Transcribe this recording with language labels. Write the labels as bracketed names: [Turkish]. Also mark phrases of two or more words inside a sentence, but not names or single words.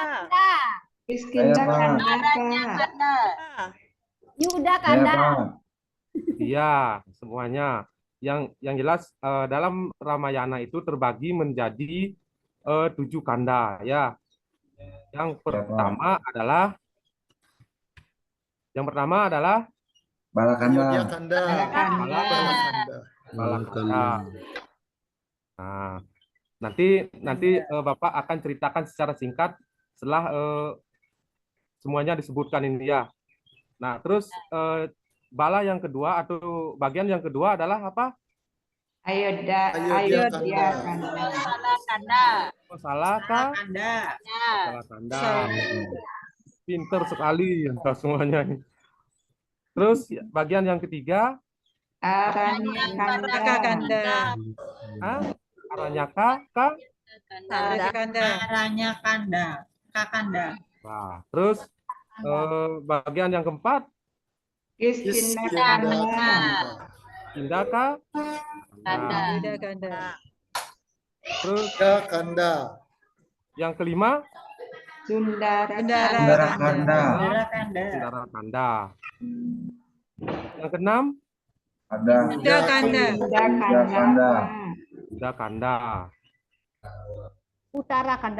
[Indonesian] Kiskindha Kanda, Adanya Pak. Kanda. Yuda Kanda. Iya, semuanya. Yang jelas dalam Ramayana itu terbagi menjadi 7 kanda, ya. Yang pertama adalah Ayodhya Kanda. Balakanda. Balakanda. Balakanda. Nah, nanti Bapak akan ceritakan secara singkat setelah semuanya disebutkan ini, ya. Nah, terus bala yang kedua atau bagian yang kedua adalah apa? Ayodhya Ayodhya Kanda. Salah Kanda. Oh, salah kah? Ya. Salah kanda. Pinter sekali ya, semuanya. Terus bagian yang ketiga, Aranya Kanda. Kanda. Aranyaka, kah? Kanda. Aranya Kanda, Kakanda. Nah, terus bagian yang keempat, Kiskindha Kiskindha Kanda. Kanda. Indaka. Kanda. Yuda Kanda. Terus Ayodhya Kanda. yang kelima, Sundara Sundara Kanda. Dara Kanda. Sundara Kanda. Yang keenam, Yuda Kanda. Kanda. Yuda Kanda. Utara Kanda.